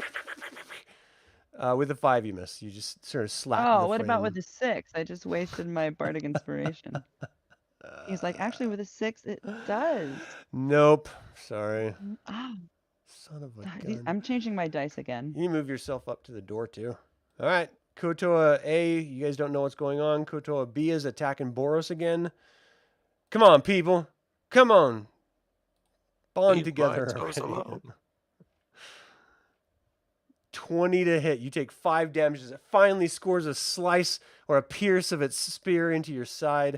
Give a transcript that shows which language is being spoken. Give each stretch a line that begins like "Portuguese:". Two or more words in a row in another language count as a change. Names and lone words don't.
English: with a 5, you miss. You just sort of slap. Oh, the what about frame. with the 6? I just wasted my bardic inspiration. He's like, actually, with a 6, it does. Nope. Sorry. Ah, Son of a Ah, gun. I'm changing my dice again. You move yourself up to the door, too. All right. Kuo-toa A, you guys don't know what's going on. Kuo-toa B is attacking Boros again. Come on, people. Come on. Bond Eat together my toes already. alone. 20 to hit. You take 5 damage as it finally scores a slice or a pierce of its spear into your side.